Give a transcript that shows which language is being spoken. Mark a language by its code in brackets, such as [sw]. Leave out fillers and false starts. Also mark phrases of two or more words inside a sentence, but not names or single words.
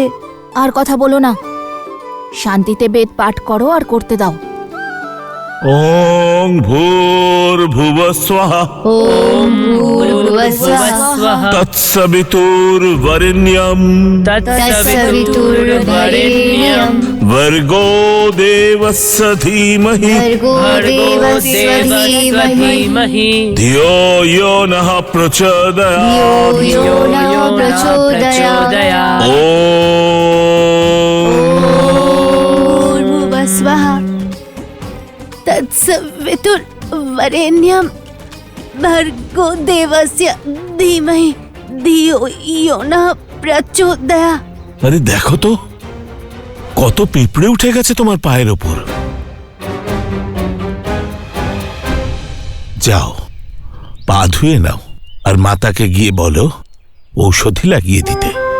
[bn] আর কথা বলো না, শান্তিতে বেদ পাঠ করো আর করতে দাও। [sa] ওং ভূর্ভুবস্বঃ তৎসবিতুর্বরেণ্যং ভর্গো দেবস্য ধীমহি ধিয়ো यो নঃ প্রচোদয়াৎ। ভূর্ভুবস্বঃ তৎসবিতুর্বরেণ্যং ভর্গো দেবস্য ধীমহি ধিয়ো यो নঃ প্রচোদয়াৎ। [bn] আরে দেখো তো, কত পিঁপড়ে উঠে গেছে তোমার পায়ের ওপর। যাও, পা ধুয়ে নাও আর মাতাকে গিয়ে বলো ঔষধি লাগিয়ে দিতে।